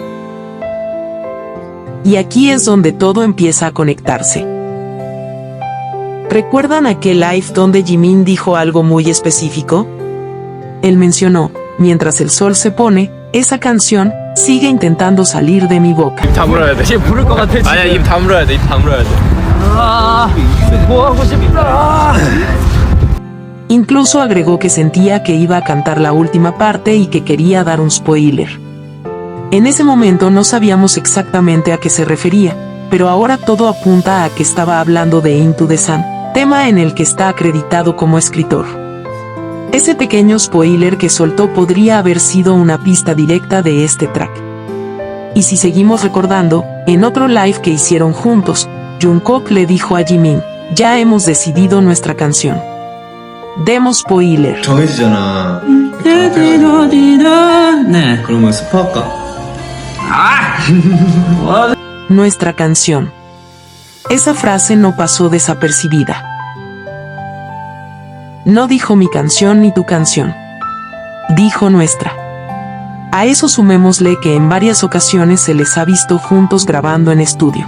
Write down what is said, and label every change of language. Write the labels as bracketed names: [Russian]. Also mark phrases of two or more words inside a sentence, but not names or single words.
[Spanish] Y aquí es donde todo empieza a conectarse. ¿Recuerdan aquel live donde Jimin dijo algo muy específico? Él mencionó, mientras el sol se pone, esa canción sigue intentando salir de mi boca. [Korean] 입 다물어야 돼. 지금 부를 것 같아. 지금. 아니야, 입 다물어야 돼. 입 다물어야 돼. 뭐 하고 싶다. [Spanish] Incluso agregó que sentía que iba a cantar la última parte y que quería dar un spoiler. En ese momento no sabíamos exactamente a qué se refería, pero ahora todo apunta a que estaba hablando de Into the Sun, tema en el que está acreditado como escritor. Ese pequeño spoiler que soltó podría haber sido una pista directa de este track. Y si seguimos recordando, en otro live que hicieron juntos, Jungkook le dijo a Jimin, ya hemos decidido nuestra canción. Demos spoiler. [Korean] 정해지잖아. 네. 그러면 스포할까? [Spanish] Nuestra canción. Esa frase no pasó desapercibida. No dijo mi canción ni tu canción. Dijo nuestra. A eso sumémosle que en varias ocasiones se les ha visto juntos grabando en estudio.